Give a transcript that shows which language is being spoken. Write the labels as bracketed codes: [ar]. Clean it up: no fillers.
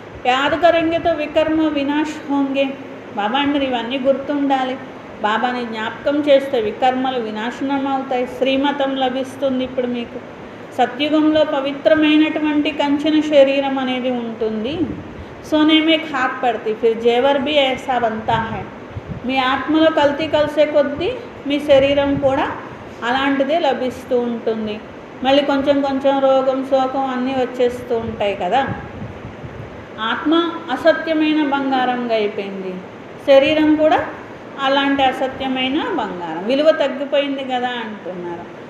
[hi] యాద్ కరెంగేతో వికర్మ వినాశ్ హోంగే. [te] బాబా అంటారు ఇవన్నీ గుర్తుండాలి, బాబాని జ్ఞాపకం చేస్తే వికర్మలు వినాశనం అవుతాయి, శ్రీమతం లభిస్తుంది. ఇప్పుడు మీకు సత్యుగంలో పవిత్రమైనటువంటి కంచెన శరీరం అనేది ఉంటుంది. [hi] सोने में खाक पड़ती, फिर जेवर भी ऐसा बनता है. [te] మీ ఆత్మలో కల్తీ కలిసే కొద్దీ మీ శరీరం కూడా అలాంటిదే లభిస్తూ ఉంటుంది. మళ్ళీ కొంచెం కొంచెం రోగం శోకం అన్నీ వచ్చేస్తూ ఉంటాయి కదా. ఆత్మ అసత్యమైన బంగారంగా అయిపోయింది, శరీరం కూడా అలాంటి అసత్యమైన బంగారం, విలువ తగ్గిపోయింది కదా అంటున్నారు.